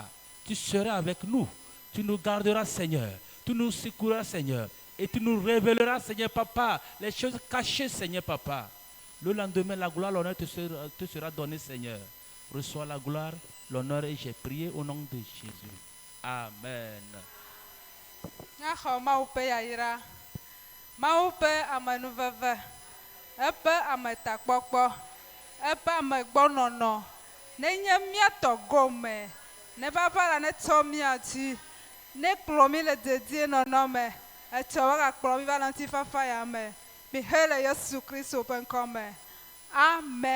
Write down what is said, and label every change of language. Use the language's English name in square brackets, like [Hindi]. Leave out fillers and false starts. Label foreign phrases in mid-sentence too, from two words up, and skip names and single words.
[French] Tu seras avec nous. Tu nous garderas, Seigneur. Tu nous secourras, Seigneur. Et tu nous révéleras, Seigneur Papa, les choses cachées, Seigneur Papa. Le lendemain, la gloire, l'honneur te sera donné, Seigneur. Reçois la gloire, l'honneur et j'ai prié au nom de Jésus. Amen. [Ewe] Nyaxɔ Mawu ƒe yayra, Mawu ƒe amenuveve, eƒe ametakpɔkpɔ, eƒe amegbɔnɔnɔ, nenye míatɔ gome, ne vava la ne tsɔ mía dzi, ne kplɔ mí le dedie nɔnɔ me, etsɔ wagakplɔ mí va le ŋutifafa ya me, mi he le Yesu Kristo ƒe ŋkɔ me.